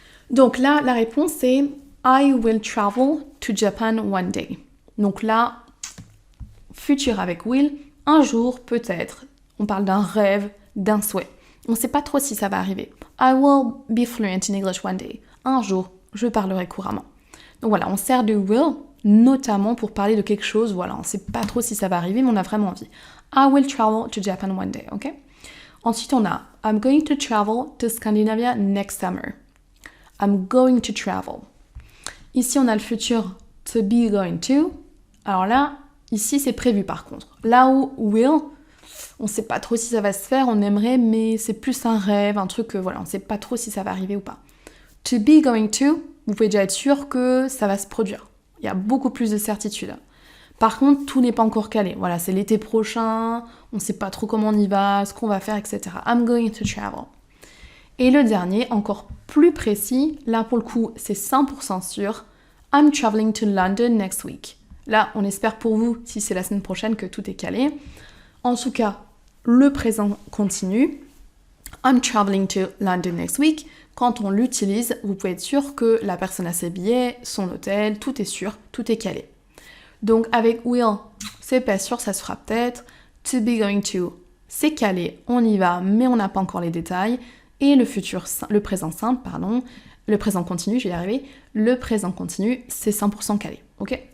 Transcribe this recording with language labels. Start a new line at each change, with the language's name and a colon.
French: Donc là, la réponse c'est
English: I will travel to Japan one day.
French: Donc là, futur avec will, un jour peut-être. On parle d'un rêve, d'un souhait. On ne sait pas trop si ça va arriver.
English: I will be fluent in English one day.
French: Un jour, je parlerai couramment. Donc voilà, on sert de will notamment pour parler de quelque chose. Voilà, on ne sait pas trop si ça va arriver, mais on a vraiment envie.
English: I will travel to Japan one day, ok?
French: Ensuite, on a
English: I'm going to travel to Scandinavia next summer. I'm going to travel.
French: Ici, on a le futur
English: to be going to.
French: Alors là, ici, c'est prévu par contre. Là où will, on ne sait pas trop si ça va se faire, on aimerait, mais c'est plus un rêve, un truc que voilà, on ne sait pas trop si ça va arriver ou pas. To be going to, vous pouvez déjà être sûr que ça va se produire. Il y a beaucoup plus de certitude. Par contre, tout n'est pas encore calé. Voilà, c'est l'été prochain, on ne sait pas trop comment on y va, ce qu'on va faire, etc.
English: I'm going to travel.
French: Et le dernier, encore plus précis, là pour le coup, c'est 100% sûr.
English: I'm traveling to London next week.
French: Là, on espère pour vous, si c'est la semaine prochaine, que tout est calé. En tout cas, le présent continue.
English: I'm traveling to London next week.
French: Quand on l'utilise, vous pouvez être sûr que la personne a ses billets, son hôtel, tout est sûr, tout est calé. Donc avec will, c'est pas sûr, ça se fera peut-être. To be going to, c'est calé, on y va, mais on n'a pas encore les détails. Et le présent simple, pardon, le présent continu, je vais y arriver, le présent continu, c'est 100% calé, ok?